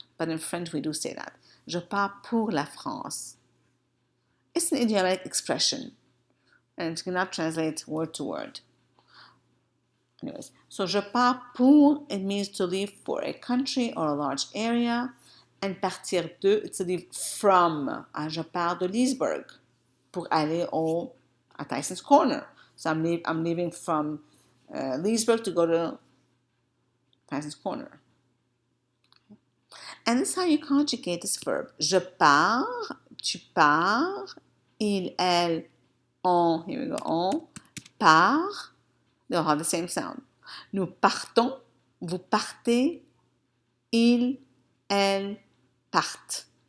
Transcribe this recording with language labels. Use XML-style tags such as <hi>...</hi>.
<en>But in French, we do say that.</en> <fr>Je pars pour la France.</fr> <en>It's an idiomatic expression. And you cannot translate word to word. Anyways, so je pars pour, it means to leave for a country or a large area. and partir de, it's to leave from.</en> <fr>Je pars de Leesburg pour aller à Tyson's Corner.</fr> <en>So I'm leaving from Leesburg to go to Tyson's Corner. And this is how you conjugate this verb.</en> <fr>Je pars, tu pars,</fr> <en>il, elle, on, here we go, on, part. They all have the same sound.</en> <fr>Nous partons, vous partez, il, elle, partent.</fr>